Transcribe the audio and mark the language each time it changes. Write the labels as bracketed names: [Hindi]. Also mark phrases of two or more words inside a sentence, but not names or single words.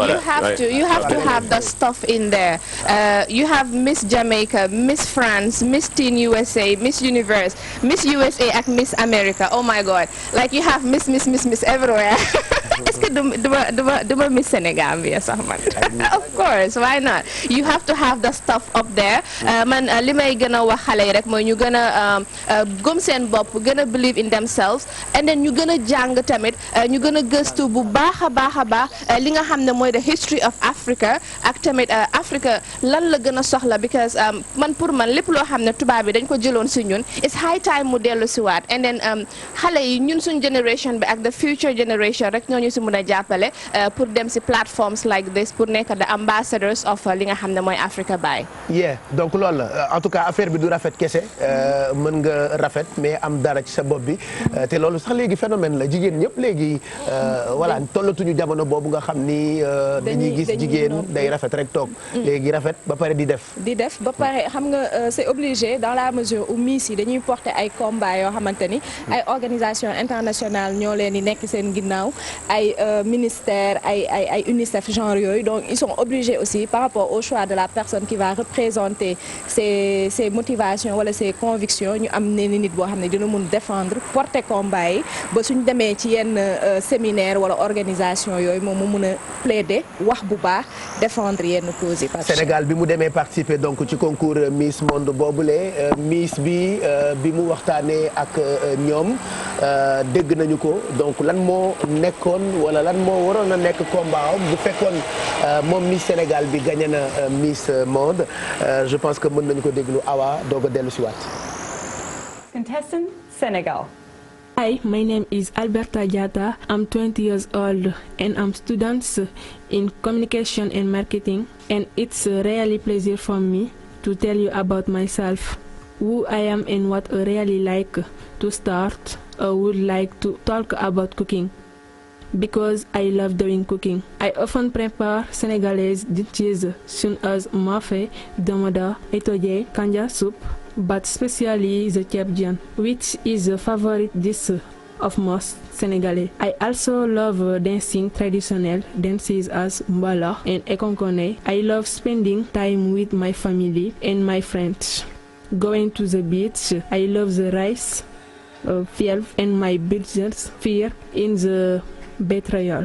[English] you have to have the stuff in there. You have Miss Jamaica, Miss France, Miss Teen USA, Miss Universe, Miss USA ak Miss America. Oh my God, like you have Miss everywhere. [French] Est-ce que [Wolof] duma Miss Sénégal bi sax man. [English] Of course, why not? You have to have the stuff up there. [Wolof] Man li may gën a wax xale yi rek mooy ñu gën a gëm seen bopp gën a [English] believe in themselves and then [Wolof] ñu gën a jàng tamit ñu gën a gëstu bu baax a baax li nga xam ne mooy [English] the history of Africa [Wolof] ak tamit Africa lan la gën a soxla because man pour man lépp loo xam ne tubaab bi dañ ko jëloon si ñun [English] it's high time [Wolof] mu dellu si waat [English] and then [Wolof] xale yi ñun suñ generation bi ak [English] the future generation [Wolof] rek ñooñu si mën a jàppale pour dem si [English] platforms like this [Wolof] pour nekk [English] the ambassadors of [Wolof] li nga xam ne mooy Africa Bay. donc loolu la [French] en tout cas [Wolof] affaire bi du rafet kese mën nga rafet mais am dara ci sa bopp bi te loolu sax léegi phénomène la jigéen ñëpp léegi voilà tollatuñu jamono boobu nga xam ni dañuy gis jigéen day rafet rek toog léegi rafet ba pare di def ba pare xam nga [French] c'est obligé dans la mesure où [Wolof] Miss yi dañuy porter ay combats yoo xamante ni ay [French] organisation internationale [Wolof] ñoo leen di nekk seen ginnaaw ay ministère ay UNICEF genre yooyu [French] donc ils sont obligés aussi par rapport au choix de la personne qui va représenter ses motivations [Wolof] wala [French] ses convictions [Wolof] ñu am ne nit boo xam ne dina mun défendre porter combat yi ba suñ demee ci yenn séminaire wala organisation yooyu moom mu mun a plaider wax bu baax défendre yenn causes yi. Sénégal bi mu demee [French] participer donc [Wolof] ci concours Miss Monde boobule Miss bi mu waxtaanee ak ñoom dégg nañu ko donc lan moo nekkoon wala lan moo waroon a nekk combat bu fekkoon moom Miss Sénégal bi gagné na Miss Monde [French] je pense que [Wolof] mën nañu ko déglu Awa doog a dellu si waat. [English] Contestant Senegal. Hi, my name is Alberta Diatta. I'm 20 years old and I'm student in communication and marketing, and it's a really pleasure for me to tell you about myself, who I am and what I really like. To start, I would like to talk about cooking because I love doing cooking. I often prepare Senegalese dishes such as mafé, domoda, etoje, kanja soup, but especially the ceeb jën, which is a favorite dish of most Senegalese. I also love dancing traditional dances as mbalax and ekonkone. I love spending time with my family and my friends. Going to the beach, I love the rice field and my biggest fear in the betrayal.